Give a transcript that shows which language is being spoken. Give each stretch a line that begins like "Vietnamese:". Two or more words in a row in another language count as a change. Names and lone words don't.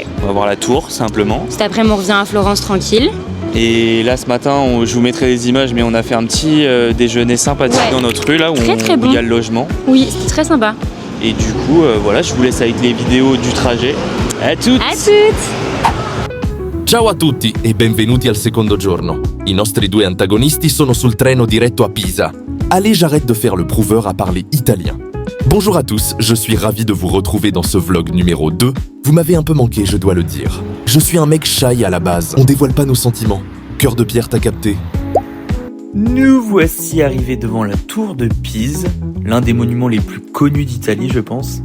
French: On va voir la tour, simplement. Cet après-midi, on revient à Florence tranquille. Et là, ce matin, je vous mettrai des images, mais on a fait un petit déjeuner sympathique dans notre rue, là où très où il y a le logement. Oui, c'était très sympa. Et du coup, voilà, je vous laisse avec les vidéos du trajet. À toutes. À toutes.
Italian: Ciao a tutti e benvenuti al secondo giorno. I nostri due antagonisti sono sul treno diretto a Pisa.
French: Allez, j'arrête de faire le prouveur à parler italien. Bonjour à tous, je suis ravi de vous retrouver dans ce vlog numéro 2. Vous m'avez un peu manqué, je dois le dire. Je suis un mec shy à la base, on dévoile pas nos sentiments. Cœur de pierre, t'as capté. Nous voici arrivés devant la tour de Pise, l'un des monuments les plus connus d'Italie, je pense.